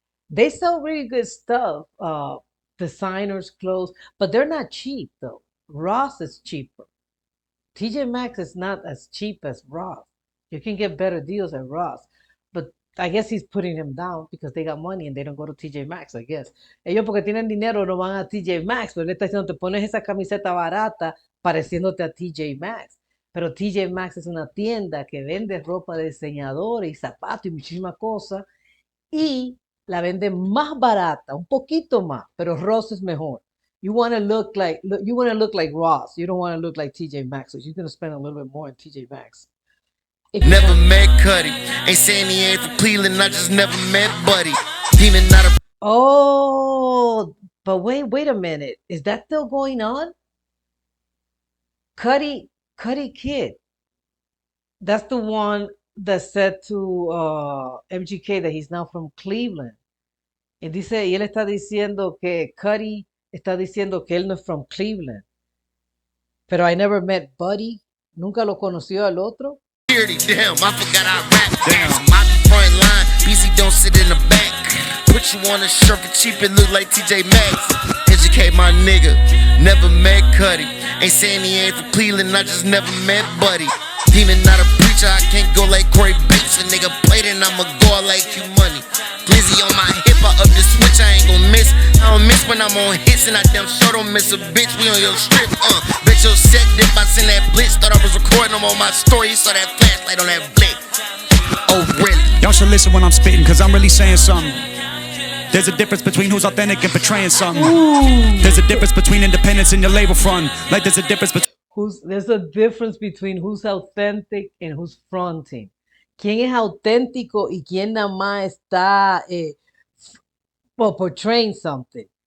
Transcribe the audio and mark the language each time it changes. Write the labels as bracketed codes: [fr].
[en] They sell really good stuff. Designers clothes, but they're not cheap though. Ross is cheaper. TJ Maxx is not as cheap as Ross. You can get better deals at Ross, but I guess he's putting them down because they got money and they don't go to TJ Maxx, I guess. [es] Ellos porque tienen dinero no van a TJ Maxx, pero él está diciendo te pones esa camiseta barata pareciéndote a TJ Maxx. Pero TJ Maxx es una tienda que vende ropa de diseñador y zapatos y muchísimas cosas y la vende más barata, un poquito más, pero Ross es mejor. [en] You want to look like Ross. You don't want to look like TJ Maxx. So you're gonna spend a little bit more on TJ Maxx. Never met Cuddy. Ain't saying he ain't from Cleveland. I just never met Buddy. Demon not a. Oh, but wait a minute. Is that still going on? Cuddy Kid. That's the one that said to MGK that he's now from Cleveland. [es] Y él está diciendo que Cuddy está diciendo que él no es [en] from Cleveland. [es] Pero [en] I never met Buddy. [es] Nunca lo conoció al otro. [en] Damn, I forgot I rap. Damn, Bobby front line. BZ don't sit in the back. Put you on a shirt for cheap, it look like TJ Maxx. Educate my nigga. Never met Cuddy. Ain't saying he ain't from Cleveland, I just never met Buddy. Demon not a preacher, I can't go like Corey Bates. A nigga played and I'ma go out like you money. Glizzy on my hip, I up the switch, I ain't gon' miss. I don't miss when I'm on hits and I damn sure don't miss a bitch. We on your strip, Bet your set dip, I send that blitz. Thought I was recording them on my story, you saw that flashlight on that blick. Oh, really? Y'all should listen when I'm spitting, cause I'm really saying something. There's a difference between who's authentic and portraying something. There's a difference between independence and your label front. Like there's a difference between There's a difference between who's authentic and who's fronting. [es] ¿Quién es auténtico y quién nada más está [en] portraying something?